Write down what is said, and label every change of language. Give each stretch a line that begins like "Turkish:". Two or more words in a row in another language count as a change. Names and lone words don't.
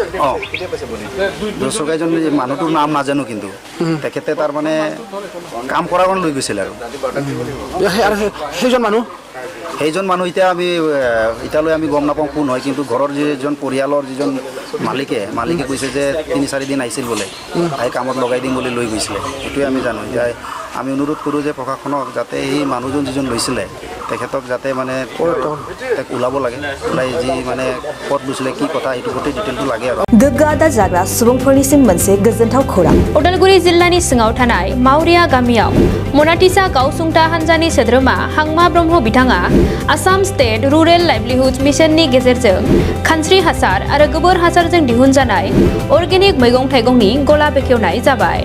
Assamese: অঁ, দুষ্ট এজন মানুহটোৰ নাম নাজানো, কিন্তু তেখেতে তাৰ মানে কাম কৰাৰ কাৰণে লৈ গৈছিল আৰু সেইজন মানুহ এতিয়া এতিয়ালৈ আমি গম নাপাওঁ কোন হয়, কিন্তু ঘৰৰ যিজন পৰিয়ালৰ যিজন মালিকে কৈছে যে 3-4 দিন আহিছিল বোলে, আহি কামত লগাই দিম বুলি লৈ গৈছিলে, সেইটোৱে আমি জানো। এতিয়া আমি অনুৰোধ কৰোঁ যে প্ৰশাসনক যাতে এই মানুহজন যিজন লৈছিলে তেখেতক যাতে মানে ওলাব লাগে, ওলাই যি মানে ক'ত গৈছিলে কি কথা এইটো গোটেই ডিটেইলটো লাগে আৰু।
Bodo: गोग्गो आदार जाग्रा सुबुंफोरनिसिम मोनसे गोजोनथाव खौरां। उदालगुरि जिल्लानि सिङाव थानाय मावरिया गामियाव मनाटिसा गावसुंथा हान्जानि सोद्रोमा हांमा ब्रह्म बिथाङा आसाम स्टेट रुरेल लाइभलिहुड मिशननि गेजेरजों खानस्रि हासार आरो गोबोर हासारजों दिहुनजानाय अर्गेनिक मैगं थाइगंनि गला बेखेवनाय जाबाय।